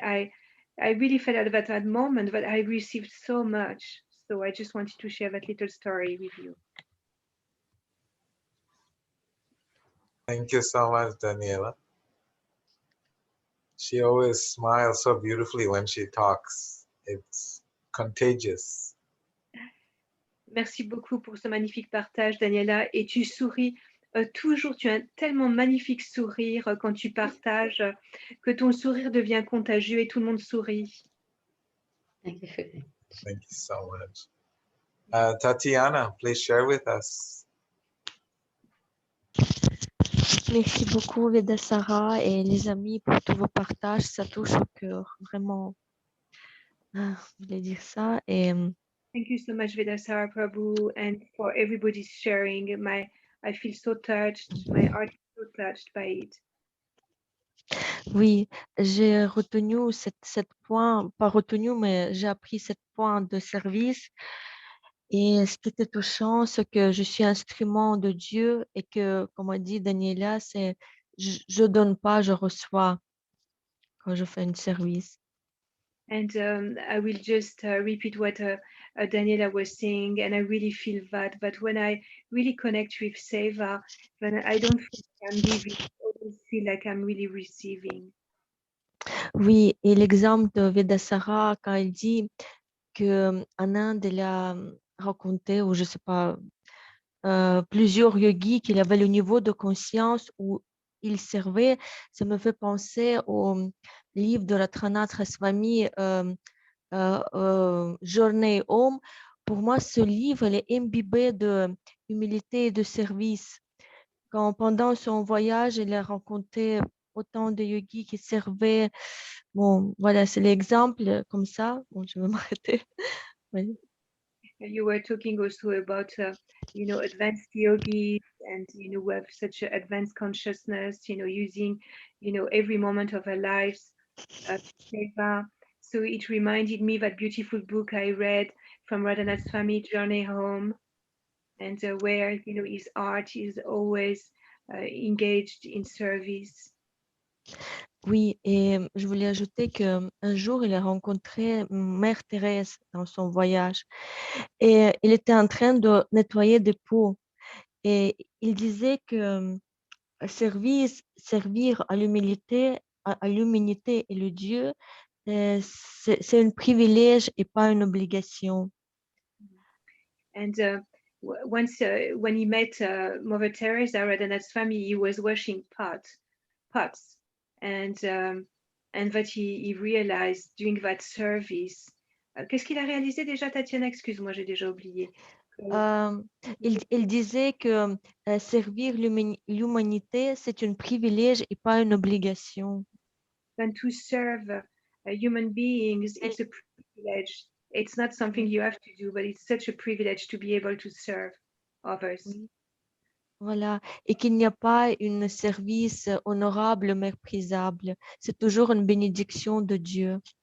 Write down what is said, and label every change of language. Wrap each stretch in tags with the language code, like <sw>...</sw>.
<en>I really felt at that moment that I received so much. So I just wanted to share that little story with you. Thank you so much, Daniela. She always smiles so beautifully when she talks. It's contagious.</en> <fr>Merci beaucoup pour ce magnifique partage, Daniela. Et tu souris toujours, tu as un tellement magnifique sourire quand tu partages, que ton sourire devient contagieux et tout le monde sourit.</fr> <en>Thank you so much. Tatiana, please share with us.</en> <fr>Merci beaucoup, Vedasara et les amis, pour tous vos partages. Ça touche au cœur, vraiment. Je voulais dire ça. Et</fr> <en>Thank you so much, Vedasara Prabhu, and for everybody's sharing. I feel so touched. My heart is so touched by it.</en> <fr>oui, j'ai retenu cette point, pas retenu, mais j'ai appris cette point de service. Et ce qui était touchant, c'est que je suis instrument de Dieu et que, comme a dit Daniela, c'est je donne pas, je reçois quand je fais un service.</fr> <en>And I will just repeat what Daniela was saying, and I really feel that when I really connect with Seva, then I don't feel like I'm giving, I always feel like I'm really receiving.</en> <fr>Oui, et l'exemple de Vedasara, quand elle dit qu'en Inde, elle a raconté, ou je ne sais pas, plusieurs yogis qu'il avait le niveau de conscience où il servait, ça me fait penser au livre de la Trinath Swami, Journée Home. Pour moi, ce livre, il est imbibé de humilité et de service. Quand pendant son voyage, il a rencontré autant de yogis qui servaient. Bon, voilà, c'est l'exemple comme ça. Bon, je vais m'arrêter. Oui.</fr> <en>You were talking also about, advanced yogis and, who have such an advanced consciousness, using, every moment of our lives, seva. So it reminded me that beautiful book I read from Radhanath Swami, Journey Home, and where, his art is always engaged in service.</en> <fr>Oui, et je voulais ajouter qu'un jour, il a rencontré Mère Thérèse dans son voyage et il était en train de nettoyer des pots et il disait que servir à l'humilité, à l'humanité et le Dieu, c'est un privilège et pas une obligation.</fr> <en>And once when he met Mother Teresa, Radhanath Swami, he was washing pots. And that he realized during that service.</en> <fr>Qu'est-ce qu'il a réalisé déjà, Tatiana? Excuse-moi, j'ai déjà oublié. Il disait que servir l'humanité, c'est un privilège et pas une obligation.</fr> <en>And to serve human beings, it's a privilege. It's not something you have to do, but it's such a privilege to be able to serve others.</en> <fr>Voilà, et qu'il n'y a pas un service honorable, méprisable. C'est toujours une bénédiction de Dieu.</fr>